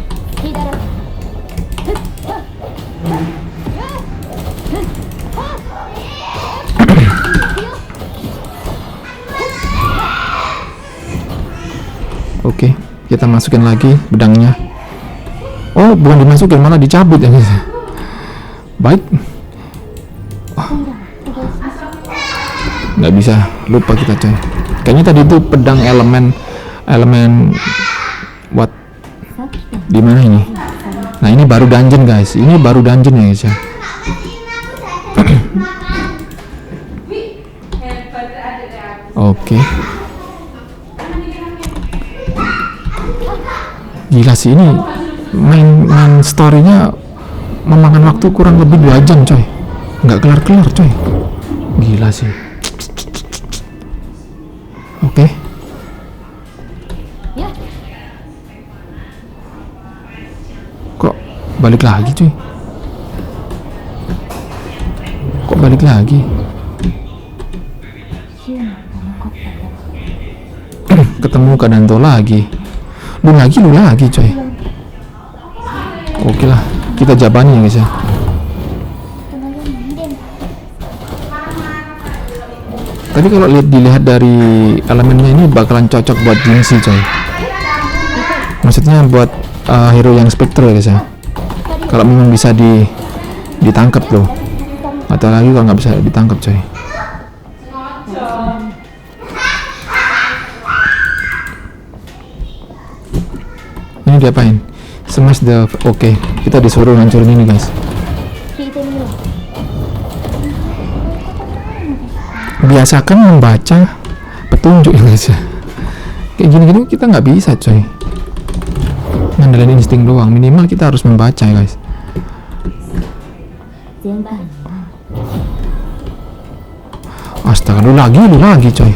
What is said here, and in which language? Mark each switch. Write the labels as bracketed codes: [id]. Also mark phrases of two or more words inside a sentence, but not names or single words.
[id] Oke, kita masukin lagi pedangnya. Oh, bukan dimasukin, malah dicabut ya guys. Baik. Nggak bisa, lupa kita coy. Kayaknya tadi itu pedang elemen what? [ja] さっきと [id] Di mana ini? Nah, ini baru dungeon guys. Ini baru dungeon ya guys ya. Oke. Gila sih ini [en] main story- [id] nya memakan waktu kurang lebih 2 jam coy. Nggak kelar-kelar coy. Gila sih. Oke. Balik lagi cuy. Kok balik lagi? [ja] ヒューマンが残ったけど [id] Ketemu Kadanto lagi. Lu lagi coy. Oke lah, kita jabani ya guys ya. [ja] この世に未練が [id] Tapi kalau dilihat dari elemennya ini bakalan cocok buat Jinxie coy. Maksudnya buat hero yang Spectre ya guys ya. Kalau memang bisa ditangkap loh. Atau lagi kalau nggak bisa ditangkap coy. Ini diapain? [en] Smash the... [id] Oke, kita disuruh hancurin ini guys. [ja] 聞いてみよう [id] Biasakan membaca petunjuk ya guys ya. Kayak gini-gini kita nggak bisa coy. Ngandelin insting doang. Minimal kita harus membaca ya guys. [ja] 前回の [id] Astaga, lu lagi coy.